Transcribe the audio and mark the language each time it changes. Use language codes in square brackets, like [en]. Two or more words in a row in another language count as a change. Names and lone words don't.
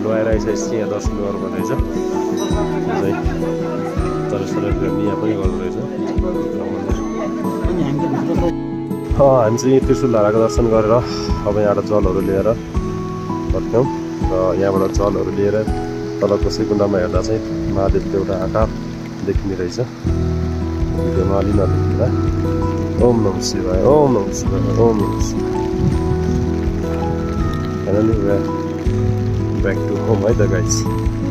[ne] ल्याएर यसै यहाँ दर्शन गर्नुपर्ने रहेछ तर सेलिब्रेट यहाँ पनि गर्नु रहेछ हामी चाहिँ त्रिशुल धाराको दर्शन गरेर अब यहाँबाट जलहरू लिएर फर्क्यौँ र यहाँबाट जलहरू लिएर तलको श्रीकुण्डमा हेर्दा चाहिँ महादेवको एउटा आकार देखिने रहेछ भिडियोमा अलि नदेखिँदा [sa] ओम नमः शिवाय ओम नमः शिवाय ओम नमः शिवाय [en] finally back to home [ne] है त गाइस